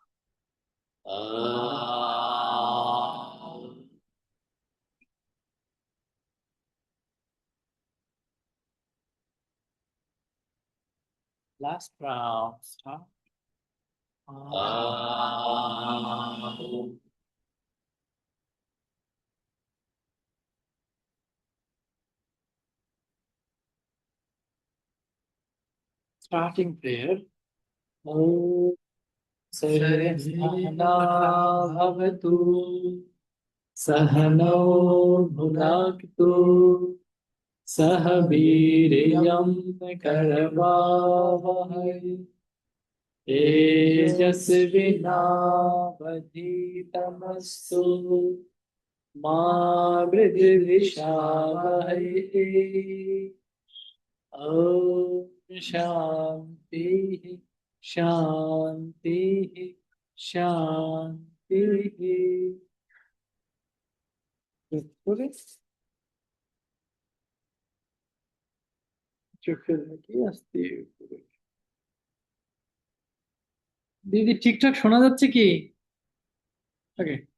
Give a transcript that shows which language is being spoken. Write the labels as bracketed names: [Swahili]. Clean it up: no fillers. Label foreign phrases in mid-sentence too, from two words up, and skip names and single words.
[English] Last round, start. Starting there. [Sanskrit] ॐ सहना भवतु सहनो भुनक्तु सह वीर्यम् करवावहै तेजस्विनावधीतमस्तु मा मृद्विषावहै ॐ शान्तिः शान्तिः शान्तिः। [Bangla] হে করে চোখের মুখে আস্তে করে। দিদি ঠিকঠাক শোনা যাচ্ছে কি? ওকে।